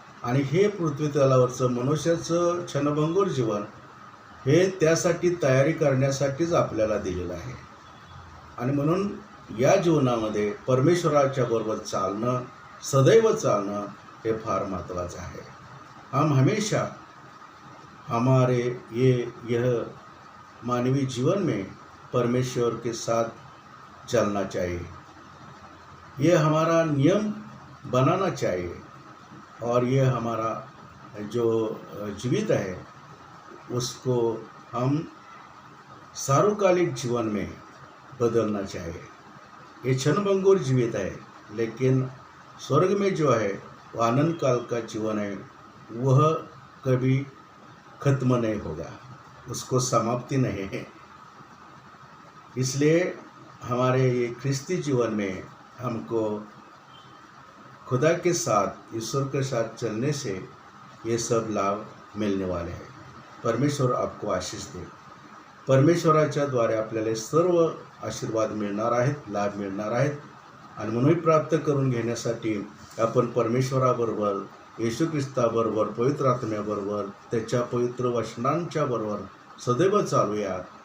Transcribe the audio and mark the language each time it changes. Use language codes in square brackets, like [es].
[mr] आणि हे पृथ्वी तलावरचं मनुष्याचं क्षणभंगूर जीवन हे त्यासाठी तयारी करण्यासाठीच आपल्याला दिलेलं आहे. आणि म्हणून या जीवनामध्ये परमेश्वराच्या बरोबर चालणं, सदैव चालणं हे फार महत्त्वाचं आहे. [hi] हम हमेशा हमारे यह मानवीय जीवन में परमेश्वर के साथ चलना चाहिए. ये हमारा नियम बनाना चाहिए, और ये हमारा जो जीवित है उसको हम सार्वकालिक जीवन में बदलना चाहिए. ये क्षणभंगुर जीवित है, लेकिन स्वर्ग में जो है वो आनंद काल का जीवन है, वह कभी खत्म नहीं होगा, उसको समाप्ति नहीं है. इसलिए हमारे ये ख्रिस्ती जीवन में हमको खुदा के साथ, ईश्वर के साथ चलने से ये सब लाभ मिलने वाले हैं. परमेश्वर आपको आशीष दे. [mr] परमेश्वराच्या द्वारे आपल्याला सर्व आशीर्वाद मिळणार आहेत, लाभ मिळणार आहेत. आणि म्हणून प्राप्त करून घेण्यासाठी आपण परमेश्वराबरोबर, येशू ख्रिस्ताबरोबर, पवित्र आत्म्याबरोबर, त्याच्या पवित्र वचनांच्या बरोबर सदैव चालूया.